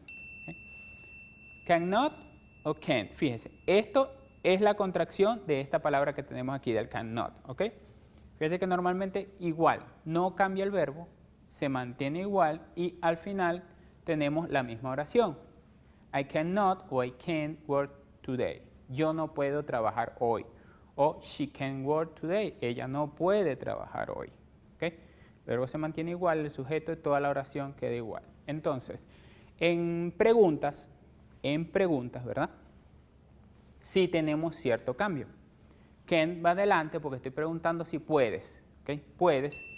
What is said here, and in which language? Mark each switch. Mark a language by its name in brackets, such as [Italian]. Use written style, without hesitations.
[Spanish] ¿Okay? Cannot o can't. Fíjense, esto es la contracción de esta palabra que tenemos aquí, del cannot. ¿Okay? Fíjense que normalmente igual, no cambia el verbo, se mantiene igual y al final tenemos la misma oración. [English] I cannot o I can't work today. [Spanish] Yo no puedo trabajar hoy. O [English] she can work today. [Spanish] Ella no puede trabajar hoy. ¿Okay? El verbo se mantiene igual, el sujeto de toda la oración queda igual. Entonces, en preguntas, ¿verdad? Sí tenemos cierto cambio. Can va adelante porque estoy preguntando si puedes. ¿Okay? Puedes.